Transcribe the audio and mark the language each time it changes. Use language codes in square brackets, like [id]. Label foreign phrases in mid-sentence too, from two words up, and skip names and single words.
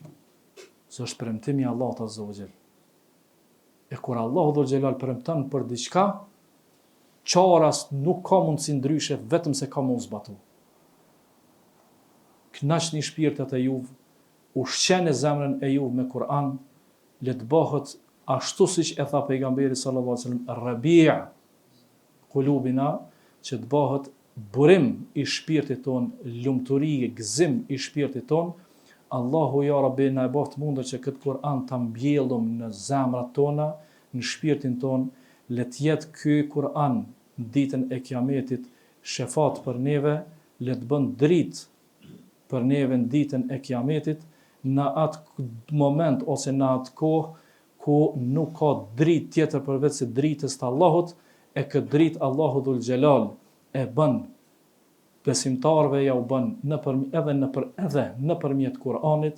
[sq] Se është premtimi i Allahut [ar] عز وجل. [sq] E kur Allahu [ar] ذو الجلال [sq] premton për diçka, qaras nuk ka mundsi ndryshe vetëm se ka mund zbatu. Knaqni shpirtat e juve, ushqeni zemrën e juve me Kur'an, le të bëhet ashtu siç e tha pejgamberi [ar] صلى الله عليه وسلم, ربيع قلوبنا, [sq] që të bëhet burim i shpirtit ton, lumturi, gëzim i shpirtit ton. Allahu [ar] يا ربي [sq] na e bëft mundër që këtë Kur'an ta mbjellum në zemrat tona, në shpirtin ton, le të jetë ky Kur'an ditën e Kiametit shefat për neve, le të bën dritë për neve në ditën e Kiametit, në atë moment ose në atë kohë ku nuk ka dritë tjetër përveç se dritës të Allahut, e këtë dritë Allahu [ar] ذو الجلال [sq] e bën besimtarve, ja u bën edhe nëpërmjet Kur'anit.